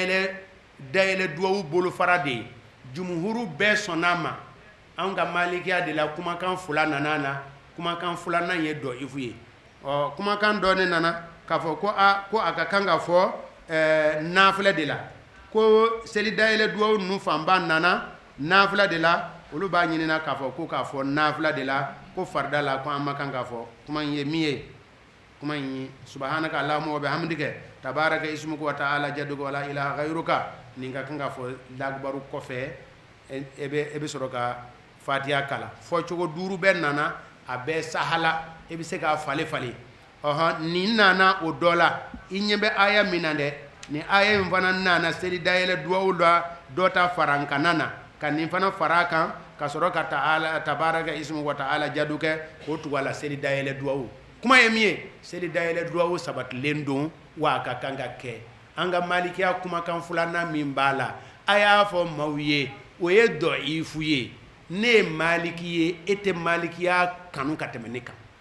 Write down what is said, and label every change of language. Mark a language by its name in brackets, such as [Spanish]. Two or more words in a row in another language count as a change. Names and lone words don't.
[Bambara] dayɛlɛ duawu bolofara de ye jumhuru bɛɛ sɔnn'a ma an ka malikiya de la kumakan 2 nana na kumakan 2nan ye dɔifu ye kumakan dɔ ne nana k'a fɔ ko a ka kan ka fɔ nafila de la ko seli dayɛlɛ duawu ninnu fanba nana nafila de la olu b'a ɲinina k'a fɔ ko k'a fɔ nafila de la ko farida la ko an ma kan k'a fɔ kuma in ye min ye kuma in ye [Arabic] سبحانك اللهم وبحمدك تبارك اسمك وتعالى جدك ولا إله غيرك [Bambara] nin ka kan ka fɔ lagbaru kɔfɛ e bɛ sɔrɔ ka fatiha kala fɔ cogo 5 bɛɛ nana a bɛɛ sahala e bɛ se k'a fale nin nana o dɔ la i ɲɛ bɛ aya min na dɛ nin aya in fana nana seli dayɛlɛ duwawu la dɔ ta fara n kana na ka nin fana fara a kan ka sɔrɔ ka [Arabic] تبارك اسمك وتعالى جدك [Bambara] k'o tugu a la seli dayɛlɛ duwawu kuma ye min ye seli dayɛlɛ duwawu sabatilen don wa a ka kan ka kɛ an ka malikiya kumakan 2nan min b'a la a y'a fɔ maaw ye o ye dɔifu ye ne ye maliki ye e tɛ malikiya kanu ka tɛmɛ ne kan